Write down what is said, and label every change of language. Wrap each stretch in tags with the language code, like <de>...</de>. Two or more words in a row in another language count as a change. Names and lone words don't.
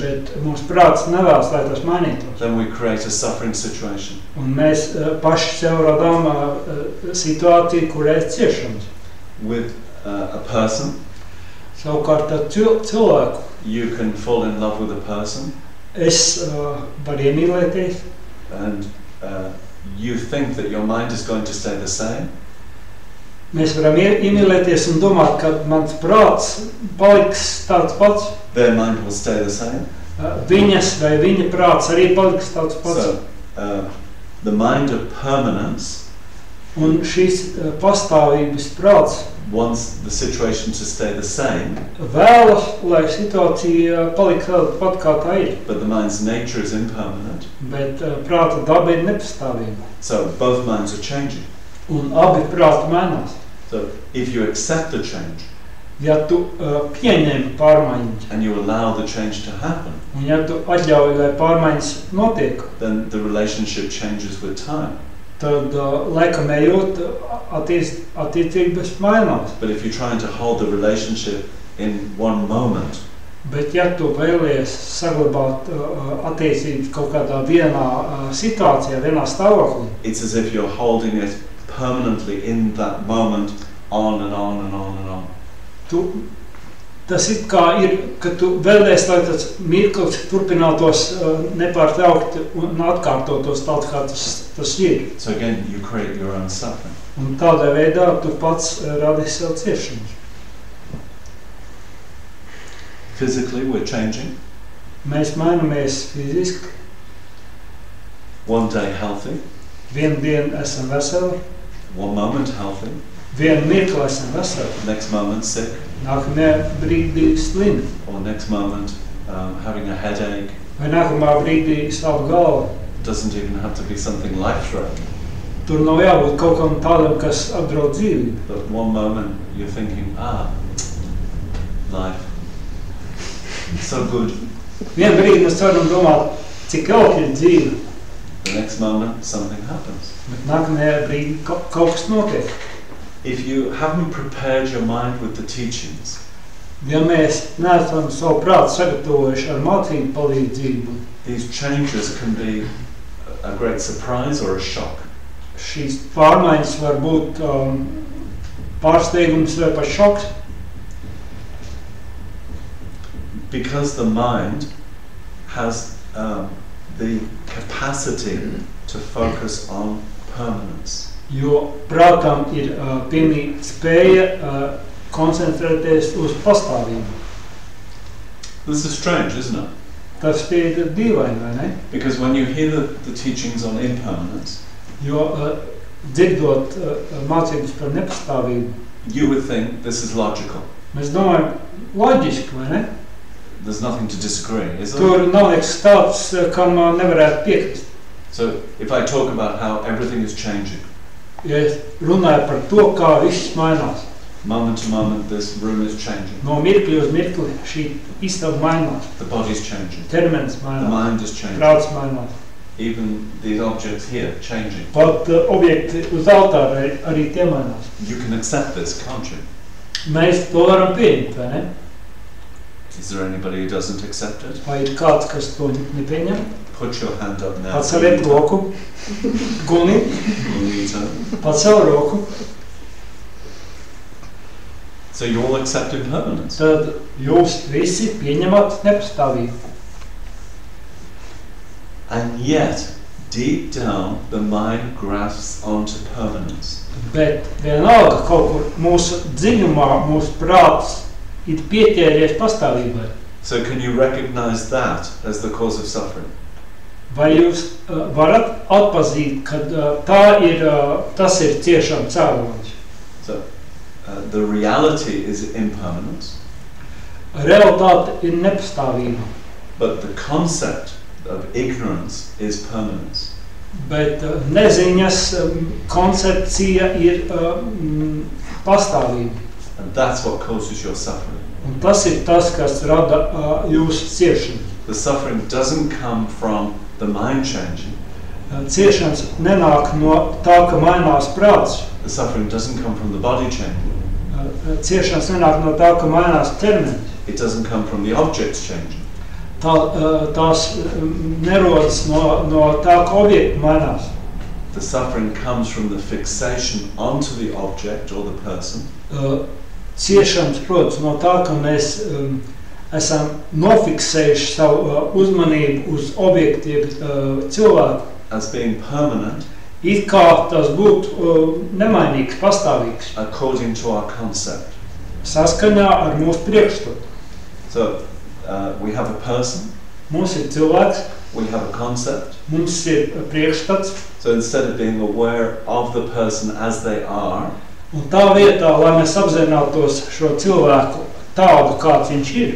<lv>bet mums prāts nevēlas, lai tas mainītos.</lv> <en>then we create a suffering situation.</en> <lv>Un mēs paši sev radām situāciju, kur ir ciešanas.</lv> <en>With a person,</en> <lv>Savukārt ar cilvēku</lv> <en>you can fall in love with a person,</en> <lv>es varu iemīlēties,</lv> <en>and you think that your mind is going to stay the same,</en> <lv>mēs varam iemīlēties un domāt, ka mans prāts paliks tāds pats,</lv> <en>their mind will stay the same.</en> <lv>viņas vai viņa prāts arī paliks tāds pats.</lv> <en>So, the mind of permanence</en> <lv>Un šīs pastāvības prāts</lv> <en>wants the situation to stay the same,</en> <lv>vēlas, lai situācija paliek tāda pat, kā tā ir,</lv> <en>but the mind's nature is impermanent.</en> <lv>bet prāta daba ir nepastāvība.</lv> <en>So both minds are changing.</en> <lv>Un abi prāti mainās.</lv> <en>So if you accept the change</en> <lv>Ja tu pieņem pārmaiņas,</lv> <en>and you allow the change to happen,</en> <lv>un ja tu atļauj, lai pārmaiņas notiek,</lv> <en>then the relationship changes with time.</en> <lv>tad laikam ejot attiecības mainās.</lv> <en>But if you're trying to hold the relationship in one moment,</en> <lv>Bet ja tu vēlies saglabāt attiecības kaut kādā vienā situācijā, vienā stāvoklī,</lv> <en>it's as if you're holding it permanently in that moment, on and on and on and on.</en> <lv>Tas ir kā ir, ka tu vēlies, lai tas mirklis turpinātos nepārtraukti un atkārtotos tāds, kā tas ir.</lv> <en>So again, you create your own suffering.</en> <lv>Un tādā veidā tu pats radi sev ciešanas.</lv> <en>Physically, we're changing.</en> <lv>Mēs mainamies fiziski,</lv> <en>One day healthy,</en> <lv>vienu dienu esam veseli,</lv> <en>one moment healthy,</en> <lv>vienu mirkli esam veseli,</lv> <en>next moment sick,</en> <lv>nākamajā brīdī slimi,</lv> <en>or next moment having a headache.</en> <lv>vai nākamā brīdī savu galvu.</lv> <en>Doesn't even have to be something life-threatening.</en> <lv>Tur nav jābūt kaut kam tādam, kas apdraud dzīvību.</lv> <en>But one moment you're thinking, life, so good.</en> <lv>Vienu brīdi mēs varam domāt, cik jauki ir dzīve,</lv> <en>The next moment something happens.</en> <lv>bet nākamajā brīdī kaut kas notiek.</lv> <en>If you haven't prepared your mind with the teachings,</en> <lv>Ja mēs neesam savu prātu sagatavojuši ar mācību palīdzību,</lv> <en>these changes can be a great surprise or a shock.</en> <lv>šīs pārmaiņas var būt pārsteigums vai pat šoks,</lv> <en>Because the mind has the capacity to focus on permanence.</en> <lv>jo prātam ir pilnīgi spēja koncentrēties uz pastāvību.</lv> <en>This is strange, isn't it?</en> <lv>Tas ir dīvaini, vai ne?</lv> <en>Because when you hear the teachings on impermanence,</en> <lv>Jo dzirdot mācības par nepastāvību,</lv> <en>you would think this is logical.</en> <lv>mēs domājam, loģiski, vai ne?</lv> <en>There's nothing to disagree, is there?</en> <lv>Tur nav nekas tāds, kam nevarētu piekrist.</lv> <en>So if I talk about how everything is changing,</en> <lv>Ja es runāju par to, kā viss mainās,</lv> <en>moment to moment this room is changing,</en> <lv>no mirkļa uz mirkli šī istaba mainās,</lv> <en>the body's changing,</en> <lv>ķermenis</lv> <en>the</en> <lv>mainās,</lv> <en>mind is changing,</en> <lv>prāts mainās.</lv> <en>even these objects here changing.</en> <lv>Pat objekti uz altāra arī tie mainās.</lv> <en>You can accept this, can't you?</en> <lv>Mēs to varam pieņemt, vai ne?</lv> <en>Is there anybody who doesn't accept it?</en> <lv>Vai ir kāds, kas to nepieņem?</lv> <en>Put your hand up now.</en> <lv>Paceliet roku, Guni, Gunita. pacel roku,</lv> <en>So you all accept impermanence.</en> <lv>tad jūs visi pieņemat nepastāvību.</lv> <en>And yet, deep down, the mind grasps onto permanence.</en> <lv>Bet vienalga kaut kur mūsu dziļumā, mūsu prāts ir pieķēries pastāvībai.</lv> <en>So can you recognize that as the cause of suffering?</en> <lv>Vai jūs varat atpazīt, ka tas ir ciešām cēlonis?</lv> <en>So The reality is impermanent,</en> <lv>Realitāte ir nepastāvība,</lv> <en>but the concept of ignorance is permanent.</en> <lv>bet neziņas koncepcija ir pastāvība.</lv> <en>And that's what causes your suffering.</en> <lv>Un tas ir tas, kas rada jūsu ciešanu.</lv> <en>The suffering doesn't come from the mind changing.</en> <lv>Ciešanas nenāk no tā, ka mainās prāts.</lv> <en>The suffering doesn't come from the body changing.</en> <lv>Ciešanas nenāk no tā, ka mainās ķermenis.</lv> <en>It doesn't come from the objects changing.</en> <lv>Tās nerodas no tā, ka objekti mainās.</lv> <en>The suffering comes from the fixation onto the object or the person.</en> <lv>Ciešanas, protams, no tā, ka mēs esam nofiksējuši savu uzmanību uz objektiem cilvēku.</lv> <en>As being permanent,</en> <lv>It kā tas būtu nemainīgs, pastāvīgs,</lv> <en>according to our concept.</en> <lv>saskaņā ar mūsu priekšstatu.</lv> <en>So we have a person,</en> <lv>Mums ir cilvēks,</lv> <en>we have a concept.</en> <lv>mums ir priekšstats,</lv> <en>So instead of being aware of the person as they are,</en> <lv>un tā vietā, lai mēs apzinātos šo cilvēku tādu, kāds viņš ir,</lv>